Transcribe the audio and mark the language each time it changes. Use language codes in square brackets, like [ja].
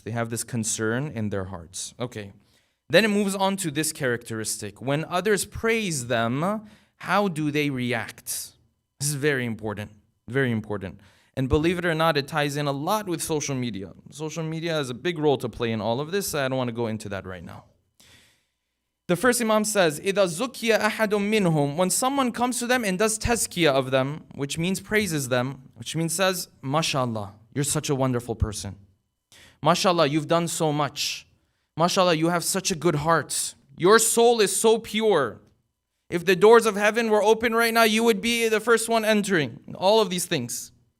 [en] They have this concern in their hearts. Okay. Then it moves on to this characteristic. When others praise them, how do they react? This is very important. Very important. And believe it or not, it ties in a lot with social media. Social media has a big role to play in all of this. I don't want to go into that right now. The first Imam says, [ar] إِذَا زُكِّيَ أَحَدٌ مِّنْهُمْ. [en] When someone comes to them and does tazkiyah of them, which means praises them, which means says, MashaAllah, you're such a wonderful person. MashaAllah, you've done so much. MashaAllah, you have such a good heart. Your soul is so pure. If the doors of heaven were open right now, you would be the first one entering. All of these things.